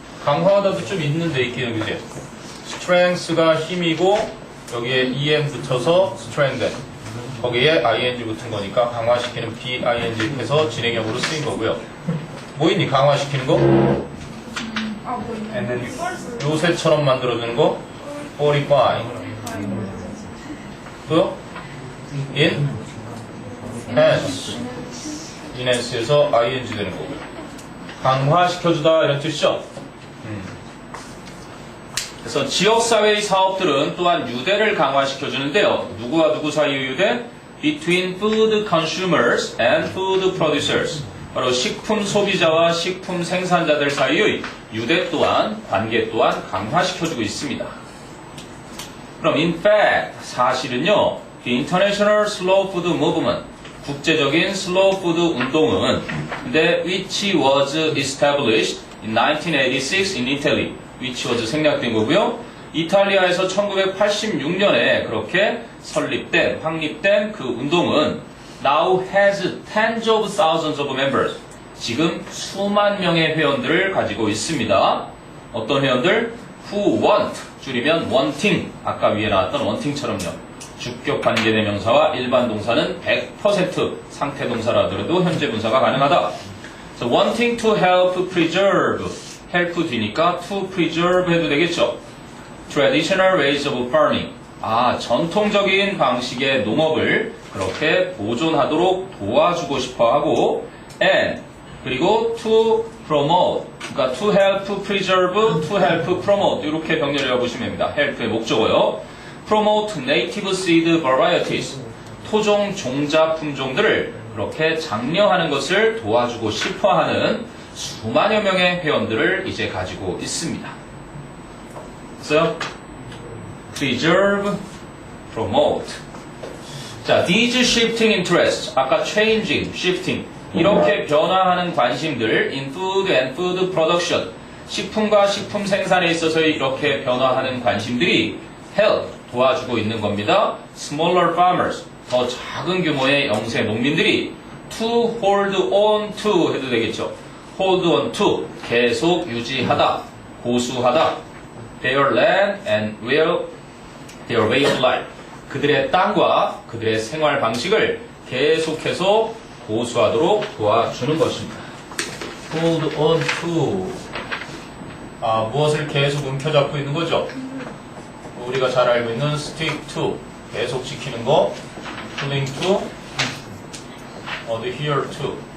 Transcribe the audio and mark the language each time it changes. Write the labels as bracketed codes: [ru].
[ko] 강화하다도 좀 있는데 있기는 그지? strength가 힘이고 여기에 em 붙여서 strengthen, 거기에 ing 붙은 거니까 강화시키는 bing 해서 진행형으로 쓰인 거고요. 뭐 있니? 강화시키는 거? 하고 있는 요새처럼 만들어주는 거 45 또요? [en] in hence enhance [ko] 에서 ing 되는 거고요. 강화시켜주다 이런 뜻이죠. 그래서 지역사회의 사업들은 또한 유대를 강화시켜주는데요. 누구와 누구 사이의 유대? [en] Between food consumers and food producers. [ko] 바로 식품 소비자와 식품 생산자들 사이의 유대 또한 관계 또한 강화시켜주고 있습니다. 그럼 [en] in fact [ko] 사실은요. [en] The International Slow Food Movement [ko] 국제적인 슬로우 푸드 운동은 [en] which was established in 1986 in Italy which was [ko] 생략된 거고요. 이탈리아에서 1986년에 그렇게 설립된, 확립된 그 운동은 [en] now has tens of thousands of members. [ko] 지금 수만 명의 회원들을 가지고 있습니다. 어떤 회원들? [en] Who want, [ko] 줄이면 wanting, 아까 위에 나왔던 wanting처럼요. 주격 관계대명사와 일반 동사는 100% 상태 동사라 하더라도 현재 분사가 가능하다. [en] So wanting to help preserve, help [ko] 뒤니까 [en] to preserve [ko] 해도 되겠죠. [en] Traditional ways of farming. [ko] 전통적인 방식의 농업을 그렇게 보존하도록 도와주고 싶어 하고 and 그리고 [en] to promote. [ko] 그러니까 [en] to help preserve, to help promote [ko] 이렇게 병렬이라고 보시면 됩니다. help의 목적어요. [en] Promote native seed varieties. [ko] 토종 종자 품종들을 그렇게 장려하는 것을 도와주고 싶어 하는 수만여 명의 회원들을 이제 가지고 있습니다. 그래서 preserve, promote. [en] 자, these shifting interests. [ko] 아까 [en] changing, shifting. [ko] 이렇게 변화하는 관심들 [en] in food and food production. [ko] 식품과 식품 생산에 있어서 이렇게 변화하는 관심들이 help, 도와주고 있는 겁니다. [en] Smaller farmers, [ko] 더 작은 규모의 영세 농민들이 [en] to hold on to [ko] 해도 되겠죠. hold on to, 계속 유지하다, 고수하다. [en] Their land and their way of life. [ko] 그들의 땅과 그들의 생활 방식을 계속해서 고수하도록 도와주는 것입니다. [en] hold on to. [ko] 무엇을 계속 움켜잡고 있는 거죠? 우리가 잘 알고 있는 stick to, 계속 지키는 거, cling to, adhere to.